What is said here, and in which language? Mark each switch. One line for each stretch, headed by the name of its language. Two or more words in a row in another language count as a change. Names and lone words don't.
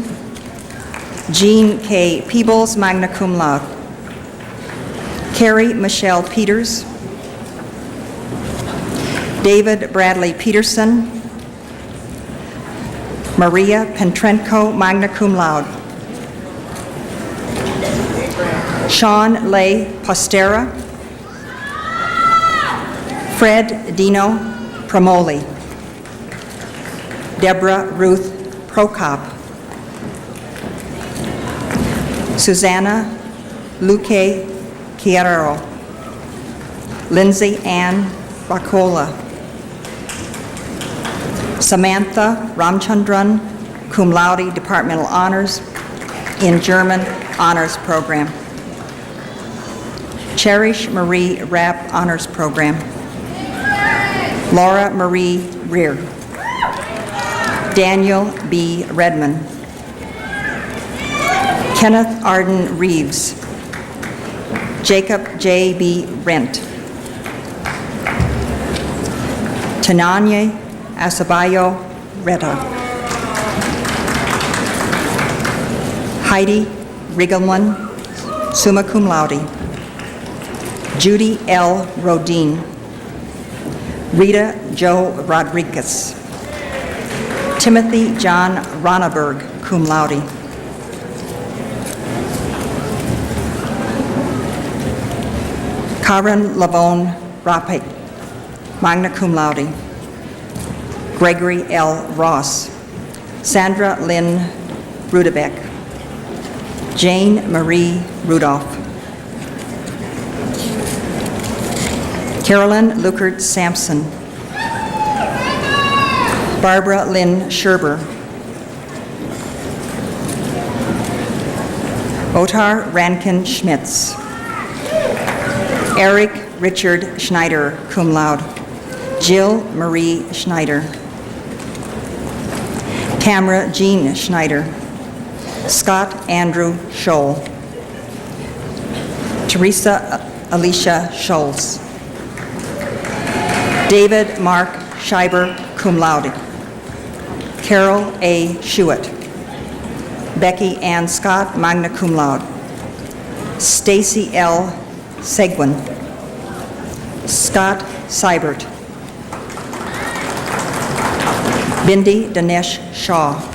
English: Jean K. Peebles,
Latin: magna cum laude.
English: Carrie Michelle Peters. David Bradley Peterson. Maria Pentrenko,
Latin: magna cum laude.
English: Sean Lay Postera. Fred Dino Promoli. Deborah Ruth Prokop. Susanna Luque Chiaro. Lindsay Ann Bacola. Samantha Ramchandran,
Latin: cum laude,
English: Departmental Honors in German Honors Program. Cherish Marie Rapp, Honors Program. Laura Marie Rear. Daniel B. Redman. Kenneth Arden Reeves. Jacob J. B. Rent. Tananya Asabayo Reta. Heidi Rigelman,
Latin: summa cum laude.
English: Judy L. Rodin. Rita Jo Rodriguez. Timothy John Ronneberg,
Latin: cum laude.
English: Karen Lavone Rapik,
Latin: magna cum laude.
English: Gregory L. Ross. Sandra Lynn Rudebeck. Jane Marie Rudolph. Carolyn Luckert Sampson. Barbara Lynn Sherber. Otar Rankin Schmitz. Eric Richard Schneider,
Latin: cum laude.
English: Jill Marie Schneider. Tamara Jean Schneider. Scott Andrew Scholl. Teresa Alicia Scholz. David Mark Scheiber,
Latin: cum laude.
English: Carol A. Schuett. Becky Ann Scott,
Latin: magna cum laude.
English: Stacy L. Seguin. Scott Seibert. Bindi Dinesh Shaw.